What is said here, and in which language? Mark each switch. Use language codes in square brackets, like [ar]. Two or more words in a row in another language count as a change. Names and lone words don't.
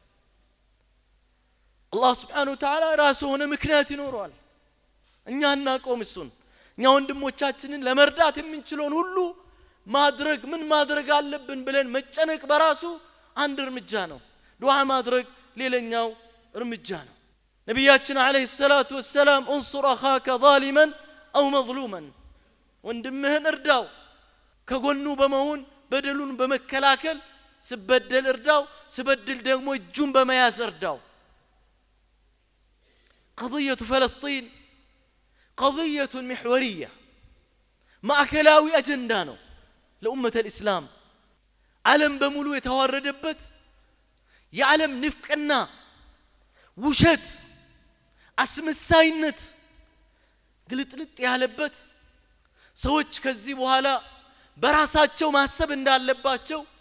[am] አላህ [ar] سبحانه وتعالى [am] ራሱ ሆነ ምክንያት ይኖረዋል እኛ እናቆም እሱን እኛ ወንድሞቻችንን ለመርዳት የምንችለውን ሁሉ ማድረግ ምን ማድረግ አለብን ብለን መጨነቅ በራሱ አንድ እርምጃ ነው ዱዓ ማድረግ ሌላኛው እርምጃ ነው ነብያችን [ar] عليه الصلاة والسلام انصر اخاك ظالما او مظلوما [am] ወንድምህን እርዳው ከጎኑ በመሆን በደሉን በመከላከል ስበደል እርዳው ስበድል ደግሞ እጁን በመያዝ እርዳው [ar] قضيه فلسطين قضيه محوريه [am] ማዕከላዊ አጀንዳ ነው ለኡመተ الاسلام ዓለም በሙሉ የተዋረደበት የዓለም ንፍቅና ውሸት አስመሳይነት ግልጥልጥ ያለበት ሰዎች ከዚህ በኋላ በራሳቸው ማሰብ እንዳለባቸው